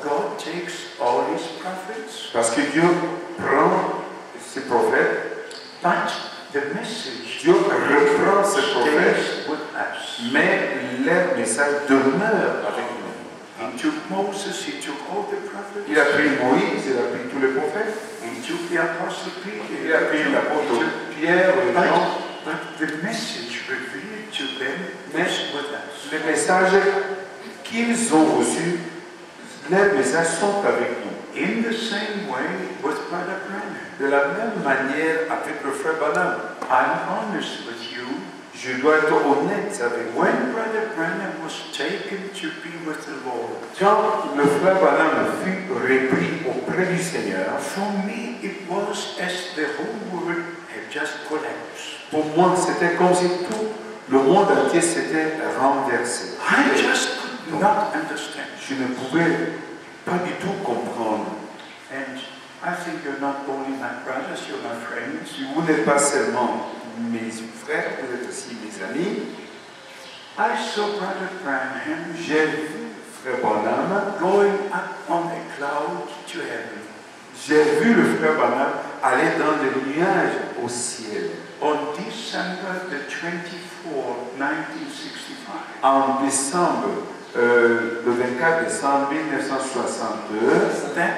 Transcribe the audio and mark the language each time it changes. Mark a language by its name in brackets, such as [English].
[English] God takes all his prophets, [French] Parce que Dieu prend ses prophètes, [English] but the message [French] Dieu reprend ses prophètes, [English] stays with us. [French] mais leur message demeure avec nous. [English] He took Moses, he took all the prophets, [French] Il a pris Moïse, il a pris tous les prophètes, [English] he took the apostle Peter, [French] il a pris l'apôtre Pierre, Jean, [English] but the message revealed to them [French] Mais- [English] is with us. [French] les messages qu'ils ont reçus, leurs messages sont avec nous. [English] In the same way with Brother Branham. [French] De la même manière avec le frère Branham, [English] I'm honest with you. [French] je dois être honnête avec vous. [English] When Brother Branham was taken to be with the Lord, [French] Quand le frère Branham fut repris auprès du Seigneur, [English] for me it was as the whole world had just collapsed. [French] pour moi c'était comme si tout le monde entier s'était renversé. [English] I just could not understand. [French] Je ne pouvais pas du tout comprendre. [English] And I think you're not only my brothers, you're my friends. [French] Vous n'êtes pas seulement mes frères, vous êtes aussi mes amis. [English] I saw Brother Branham [French] J'ai vu frère Branham, [English] going up on a cloud to heaven. [French] j'ai vu le frère Branham aller dans les nuages au ciel. [English] On December the 24th, 1965. [French] En décembre, le 24 décembre 1962,